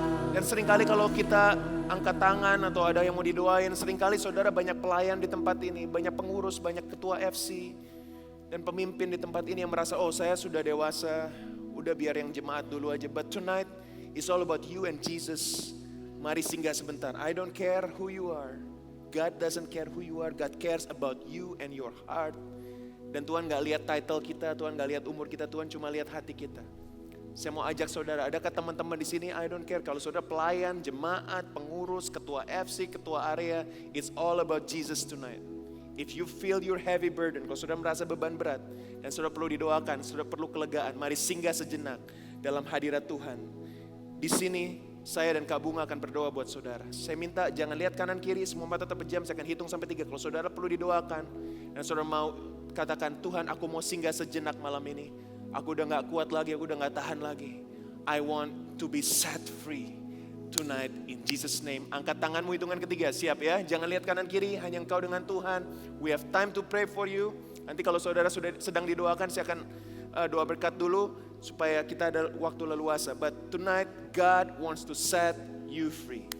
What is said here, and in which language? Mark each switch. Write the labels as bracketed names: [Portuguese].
[Indonesian] Dan seringkali kalau kita angkat tangan atau ada yang mau didoain, seringkali saudara banyak pelayan di tempat ini, banyak pengurus, banyak ketua FC, dan pemimpin di tempat ini yang merasa, oh saya sudah dewasa, udah biar yang jemaat dulu aja. [English] But tonight, it's all about you and Jesus. [Indonesian] Mari singgah sebentar. [English] I don't care who you are. God doesn't care who you are. God cares about you and your heart. [Indonesian] Dan Tuhan gak lihat title kita, Tuhan gak lihat umur kita, Tuhan cuma lihat hati kita. Saya mau ajak saudara, adakah teman-teman di sini? [English] I don't care. [Indonesian] Kalau saudara pelayan, jemaat, pengurus, ketua FC, ketua area, [English] it's all about Jesus tonight. If you feel your heavy burden, [Indonesian] kalau saudara merasa beban berat, dan saudara perlu didoakan, saudara perlu kelegaan, mari singgah sejenak dalam hadirat Tuhan. Di sini, saya dan Kak Bunga akan berdoa buat saudara. Saya minta jangan lihat kanan kiri, semua mata terpejam, saya akan hitung sampai 3. Kalau saudara perlu didoakan, dan saudara mau katakan, Tuhan aku mau singgah sejenak malam ini. Aku udah gak kuat lagi, aku udah gak tahan lagi. [English] I want to be set free tonight in Jesus name. [Indonesian] Angkat tanganmu hitungan 3, siap ya. Jangan lihat kanan kiri, hanya engkau dengan Tuhan. [English] We have time to pray for you. [Indonesian] Nanti kalau saudara sudah sedang didoakan, saya akan doa berkat dulu. Supaya kita ada waktu leluasa. [English] But tonight God wants to set you free.